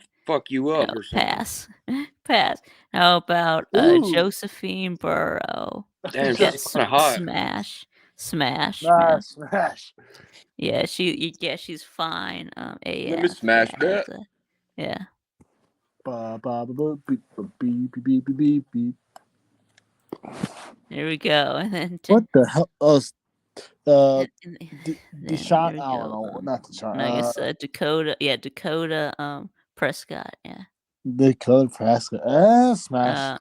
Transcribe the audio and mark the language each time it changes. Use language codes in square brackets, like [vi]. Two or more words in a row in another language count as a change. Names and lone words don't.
[en] fuck you up or something. Pass. Pass. How about Ooh. Josephine Burrow? Damn, Yeah, she's kind of hot. smash. Smash. Smash. Yeah, she's fine. Let me AF. smash that. Yeah. Ba, ba, ba, ba, beep, ba, beep, beep, beep, beep, beep. There we go. And then What the hell? Oh, then Deshaun there we Allen. go, Oh, not Deshaun. and I guess Dakota. Yeah, Dakota. Prescott. Yeah. Dakota Prescott. Smash.